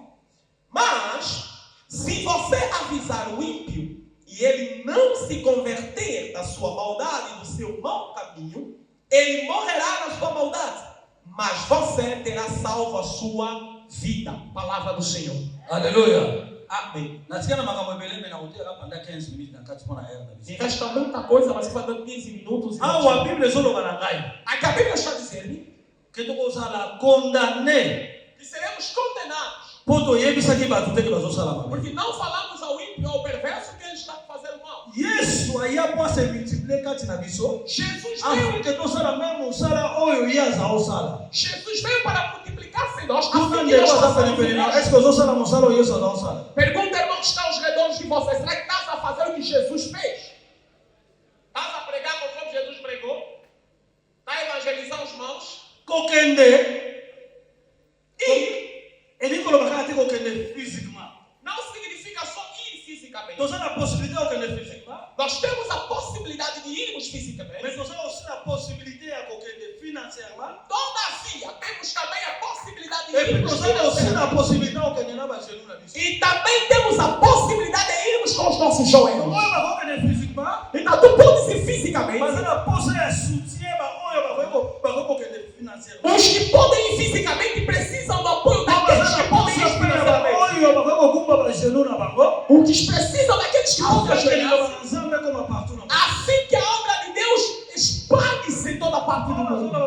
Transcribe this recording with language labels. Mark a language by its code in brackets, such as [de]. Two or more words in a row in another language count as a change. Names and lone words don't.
[pt] Mas, se você avisar o ímpio e ele não se converter da sua maldade e do seu mau caminho, ele morrerá na sua maldade, mas você terá salvo a sua vida. Palavra do Senhor. Aleluia. Amém. [ln] Nasikia na makambo ebeleme na kutia hapa nda 15 minutes na kati mpona era na [pt] E visita. resta muita coisa, mas vai dando 15 minutos. E [ln] Awa Bíblia ezoloba na ngai [pt] aqui a Bíblia está dizendo [ln] ke tokozala condamné [pt] que seremos condenados, [ln] mpo toyebisaki bato te ke bazosala mabe. [pt] porque não falamos ao ímpio, ao perverso, que ele está fazendo mal. [ln] Yesu aya po ase multiplier kati na biso [pt] Jesus afin veio, [ln] ke tosala meme mosala oyo ye aza osala. [pt] Jesus veio para multiplicar-se em nós. [ln] Tuna [pt] Assim que [ln] ndeko [pt] nós [ln] aza [pt] façamos em [ln] penepene [pt] nós. [ln] eske ozosala mosala oyo Yesu aza osala? [pt] Pergunta, irmão, que está aos redores de você: será que estás a fazer o que Jesus fez? Estás a pregar conforme Jesus pregou? Está a evangelizar os maus? [ln] Kokende [pt] E [ln] elingi koloba kaka te kokende physiquement. [pt] não significa só ir fisicamente. [ln] Toza na possibilité ya kokende physiquement, [pt] Nós temos a possibilidade de irmos fisicamente. [ln] mais toza aussi na possibilité ya kokende financièrement. [pt] Todavia, temos também a possibilidade de [fr] Et puis [pt] irmos [ln] toza aussi [pt] financeiramente. [ln] na possibilité ya kokende na bagenu na biso. [pt] E também temos a possibilidade de irmos com os nossos joelhos. [ln] Oyo bakokende physiquement, [pt] Então tu podes ir fisicamente. [ln] baza na posa ya soutien baoyo bakoki kokende financièrement. [pt] Os que podem ir fisicamente precisam do apoio daqueles que podem ir financeiramente. [ln] Oyo bakoki kokumba bagenu na bango. [pt] Os precisam daqueles que podem [fr] Afin que [pt] ajoelhar. [ln] liloba na Nzambe ekoma partout na bango. [pt] Assim que a obra de Deus expande-se em toda parte do mundo.